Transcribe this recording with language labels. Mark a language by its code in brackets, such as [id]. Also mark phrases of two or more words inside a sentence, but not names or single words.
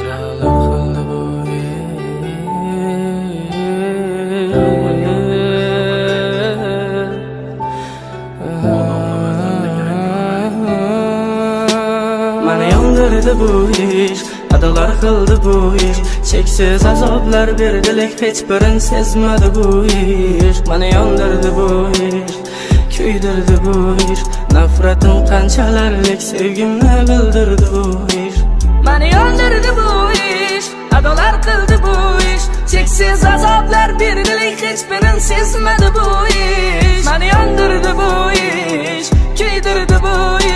[az] Nələr qıldı bu Məni yandırdı bu iş. Adalar qıldı bu iş. Çeksiz azablar berdilik, heç birin sezmedi bu iş. Məni yandırdı bu iş. Küydürdü bu iş. [uz] Nafretim qanchalarlik sevgimni bildirdi bu ish. Meni yondurdi bu ish. Adolar qildi bu ish. Cheksiz azoblar berdilik, hech birin sezmadi bu ish. Meni yondurdi bu ish. Kuydirdi bu ish.